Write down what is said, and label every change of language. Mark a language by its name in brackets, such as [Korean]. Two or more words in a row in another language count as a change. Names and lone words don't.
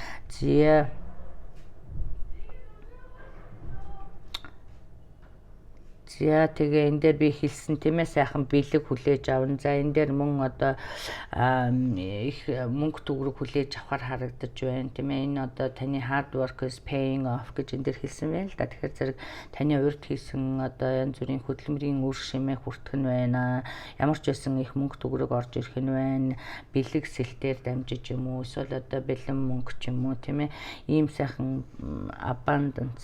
[Mongolian] За тэгээ энэ дээр би хэлсэн тийм ээ сайхан бэлэг хүлээж авна. За энэ дээр мөн одоо их мөнгө төгрөг хүлээж авахар харагдаж байна тийм ээ. Энэ одоо таны [English] hard work is paying off [Mongolian] гэж энэ дээр хэлсэн байна л да. Тэгэхээр зэрэг таны урьд хийсэн одоо янз бүрийн хөдөлмөрийн үр шимээ хүртэх нь байна. Ямар ч байсан их мөнгө төгрөг орж ирэх нь байна. Бэлэг сэлтээр дамжиж юм уу эсвэл одоо бэлэн мөнгө ч юм уу тийм ээ. Ийм сайхан abundance.